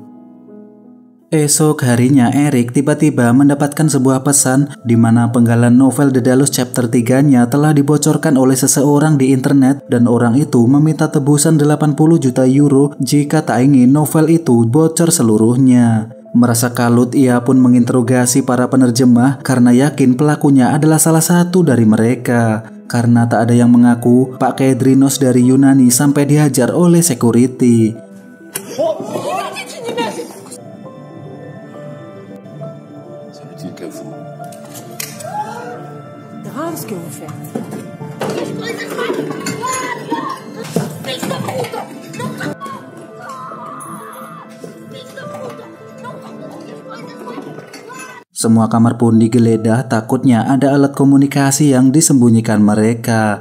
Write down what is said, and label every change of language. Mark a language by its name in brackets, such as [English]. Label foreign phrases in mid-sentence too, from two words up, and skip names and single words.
[Indonesian] Esok harinya Eric tiba-tiba mendapatkan sebuah pesan di mana penggalan novel Daedalus chapter 3-nya telah dibocorkan oleh seseorang di internet dan orang itu meminta tebusan 80 juta euro jika tak ingin novel itu bocor seluruhnya. Merasa kalut ia pun menginterogasi para penerjemah karena yakin pelakunya adalah salah satu dari mereka. Karena tak ada yang mengaku, Pak Kedrinos dari Yunani sampai dihajar oleh security. [French] Grave ce que vous faites. [Indonesian] Semua kamar pun digeledah, takutnya ada alat komunikasi yang disembunyikan mereka.